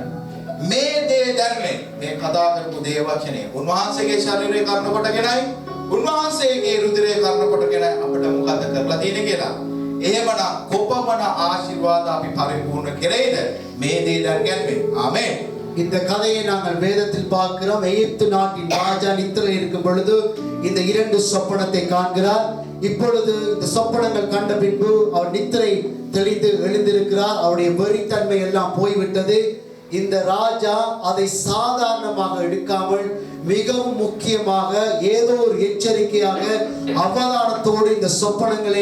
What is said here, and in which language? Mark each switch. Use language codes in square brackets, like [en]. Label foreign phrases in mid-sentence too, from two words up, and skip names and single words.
[si] මේ දේ දැනන්නේ මේ කතා කරපු දේ වචනේ උන්වහන්සේගේ ශරීරය කර්ණ කොටගෙනයි උන්වහන්සේගේ රුධිරය කර්ණ කොටගෙන අපිට මොකද කරලා තියෙන්නේ කියලා. එහෙමනම් කොපමණ ආශිර්වාද අපි පරිපූර්ණ කෙරෙයිද මේ දේ දැනගන්නේ. ආමේன். [ta] இந்த கதையை நாங்கள் வேதத்தில் பார்க்கிறோம். எகிப்து நாட்டின் ராஜா நித்திரையில் இருக்கும் பொழுது இந்த 2 சொப்பனத்தை காண்கிறார். இப்பொழுது இந்த சொப்பனங்கள் கண்ட பின்பு அவர் நித்திரை தெளிந்து எழுந்திருக்கிறார். அவருடைய வெறித்தன்மை எல்லாம் போய்விட்டது. இந்த ராஜா அதை சாதாரணமாக எடுக்காமல் மிகவும் முக்கியமாக ஏதோ ஒரு எச்சரிக்கையாக அவதானத்தோடு இந்த சொப்பனங்களை